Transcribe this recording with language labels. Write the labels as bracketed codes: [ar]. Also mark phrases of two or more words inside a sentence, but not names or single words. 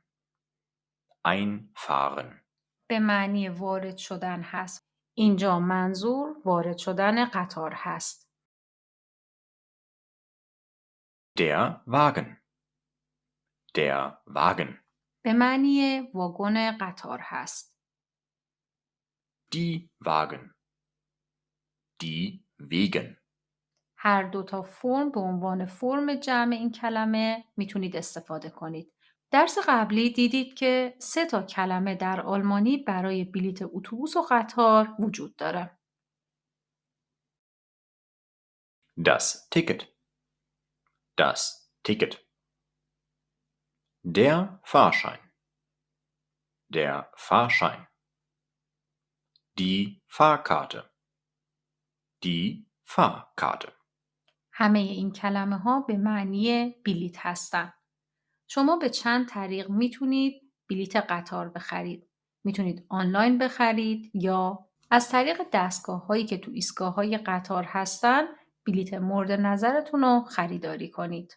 [de] Einfahren. [fa] به معنی وارد شدن هست. اینجا منظور وارد شدن قطار هست. [de] Der Wagen. Der Wagen. [fa] به معنی واگن قطار هست. [de] Die Wagen. Die Wegen. [fa] هر دو تا فرم به عنوان فرم جمع این کلمه میتونید استفاده کنید. درس قبلی دیدید که 3 تا کلمه در آلمانی برای بلیت اتوبوس و قطار وجود داره. [de] Das Ticket. Das Ticket. Der Fahrschein. Der Fahrschein. Die Fahrkarte. Die Fahrkarte. [fa] همه این کلمه ها به معنی بلیت هستن. شما به چند طریق میتونید بلیت قطار بخرید. میتونید آنلاین بخرید یا از طریق دستگاه هایی که تو ایستگاه های قطار هستن بلیت مورد نظرتون رو خریداری کنید.